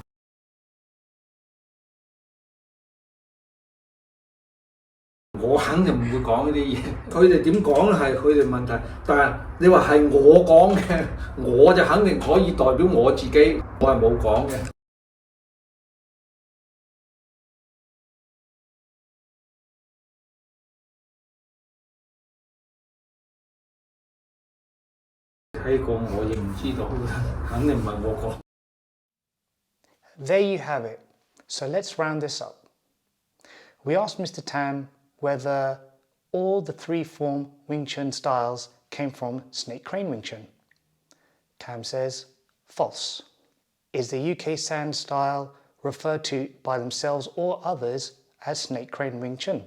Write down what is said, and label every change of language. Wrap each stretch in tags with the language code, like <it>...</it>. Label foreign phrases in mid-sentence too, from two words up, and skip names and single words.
<yue>我肯定唔會講呢啲嘢，佢哋點講係佢哋問題，但係你話係我講嘅，我就肯定可以代表我自己，我係冇講嘅。睇過我亦唔知道，肯定唔係我講。</yue> <en>There you have it. So let's round this up. We asked Mr. Tam whether all the three-form Wing Chun styles came from Snake Crane Wing Chun. Tam says, false. Is the UK Sand style referred to by themselves or others as Snake Crane Wing Chun?</en>